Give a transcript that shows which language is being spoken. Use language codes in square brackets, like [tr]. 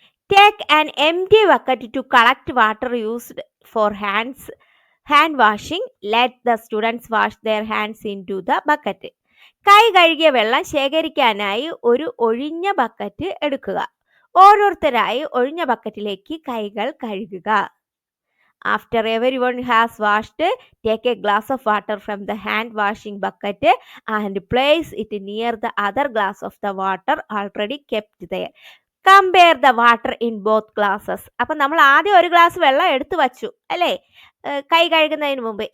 [en] Take an empty bucket to collect water used for hand washing. Let the students wash their hands into the bucket. [ml] കൈ കഴുകിയ വെള്ളം ശേഖരിക്കാനായി ഒരു ഒഴിഞ്ഞ bucket എടുക്കുക. ഓരോരുത്തരായി ഒഴിഞ്ഞ ബക്കറ്റിലേക്ക് കൈകൾ കഴുകുക. [en] After everyone has washed, take a glass of water from the hand washing bucket and place it near the other glass of the water already kept there. Compare the water in both glasses. [ml] അപ്പം നമ്മൾ ആദ്യം ഒരു glass വെള്ളം എടുത്തു വച്ചു അല്ലേ, കൈ കഴുകുന്നതിന് മുമ്പ്.